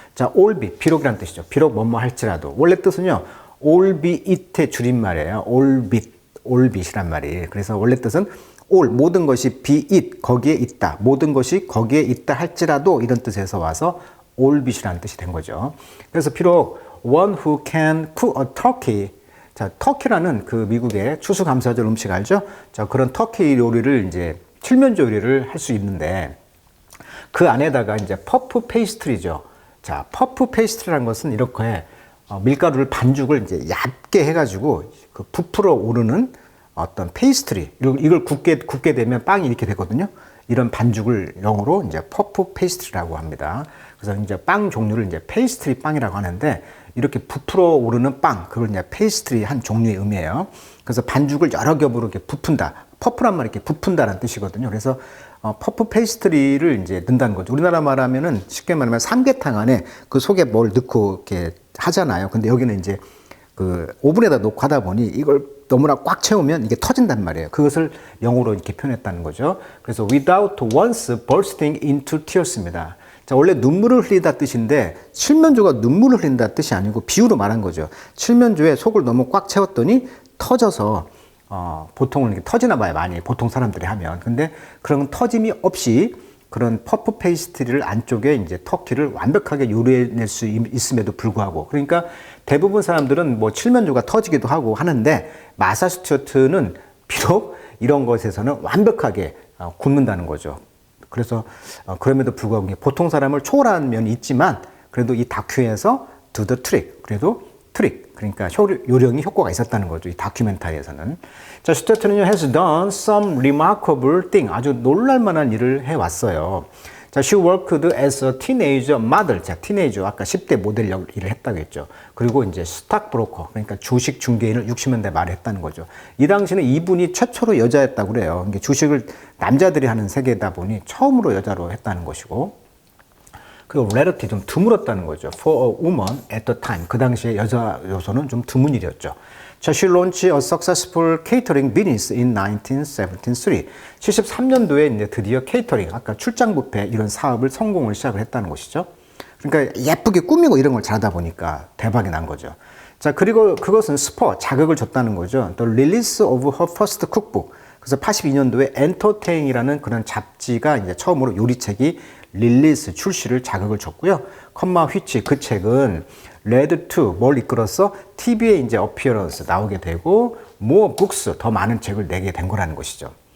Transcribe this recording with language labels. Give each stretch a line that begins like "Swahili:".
Korean: 자, albeit, 비록이란 뜻이죠. 비록 뭐뭐 할지라도. 원래 뜻은요, albeit의 줄임말이에요. albit이란 말이에요. 그래서 원래 뜻은 all, 모든 것이 be it, 거기에 있다. 모든 것이 거기에 있다 할지라도 이런 뜻에서 와서 albit이라는 뜻이 된 거죠. 그래서 비록
English: one who can cook a turkey.
Korean: 자, 터키라는 그 미국의 추수감사절 음식 알죠? 자, 그런 터키 요리를 이제 칠면조 요리를 할 수 있는데 그 안에다가 이제 퍼프 페이스트리죠. 자, 퍼프 페이스트리라는 것은 이렇게 밀가루를 반죽을 이제 얇게 해가지고 그 부풀어 오르는 어떤 페이스트리. 이걸 굽게 되면 빵이 이렇게 되거든요. 이런 반죽을 영어로 이제 퍼프 페이스트리라고 합니다. 그래서 이제 빵 종류를 이제 페이스트리 빵이라고 하는데 이렇게 부풀어 오르는 빵, 그걸 이제 페이스트리 한 종류의 의미예요. 그래서 반죽을 여러 겹으로 이렇게 부푼다. 퍼프란 말이 이렇게 부푼다는 뜻이거든요. 그래서 퍼프 페이스트리를 이제 넣는다는 거죠. 우리나라 말하면은 쉽게 말하면 삼계탕 안에 그 속에 뭘 넣고 이렇게 하잖아요. 근데 여기는 이제 그 오븐에다 놓고 하다 보니 이걸 너무나 꽉 채우면 이게 터진단 말이에요. 그것을 영어로 이렇게 표현했다는 거죠.
English: 그래서 without once bursting into tears입니다.
Korean: 자, 원래 눈물을 흘리다 뜻인데 칠면조가 눈물을 흘린다 뜻이 아니고 비유로 말한 거죠. 칠면조에 속을 너무 꽉 채웠더니 터져서 보통은 이렇게 터지나 봐요. 많이 보통 사람들이 하면. 근데 그런 터짐이 없이 그런 퍼프 페이스트리를 안쪽에 이제 터키를 완벽하게 요리해낼 수 있음에도 불구하고, 그러니까 대부분 사람들은 뭐 칠면조가 터지기도 하고 하는데 마사 스튜어트는 비록 이런 것에서는 완벽하게 굽는다는 거죠. 그래서 그럼에도 불구하고 보통 사람을 초월한 면이 있지만 그래도 이 다큐에서
English: do the trick,
Korean: 그래도 트릭, 그러니까 요령이 효과가 있었다는 거죠. 이 다큐멘터리에서는. 자, 스튜어트는요,
English: has done some remarkable thing.
Korean: 아주 놀랄만한 일을 해왔어요.
English: 자, she worked as a teenager model.
Korean: 자, 티네이저, 아까 10대 모델 일을 했다고 했죠. 그리고 이제 스탁 브로커, 그러니까 주식 중개인을 60년대 말에 했다는 거죠. 이 당시는 이분이 최초로 여자였다고 그래요. 그러니까 주식을 남자들이 하는 세계다 보니 처음으로 여자로 했다는 것이고. 그리고 rarity 좀 드물었다는 거죠.
English: For a woman at the time.
Korean: 그 당시에 여자 요소는 좀 드문 일이었죠.
English: 자, she launched a successful catering business in 1973.
Korean: 73년도에 이제 드디어 케이터링, 아까 출장 뷔페 이런 사업을 성공을 시작을 했다는 것이죠. 그러니까 예쁘게 꾸미고 이런 걸 잘하다 보니까 대박이 난 거죠. 자, 그리고 그것은 스포, 자극을 줬다는 거죠.
English: The release of her first cookbook.
Korean: 그래서 82년도에 엔터테인이라는 그런 잡지가 이제 처음으로 요리책이 릴리스 출시를 자극을 줬고요. 컴마 휘치, 그 책은 led to 뭘 이끌어서 TV에 이제 appearance 나오게 되고
English: more books
Korean: 더 많은 책을 내게 된 거라는 것이죠.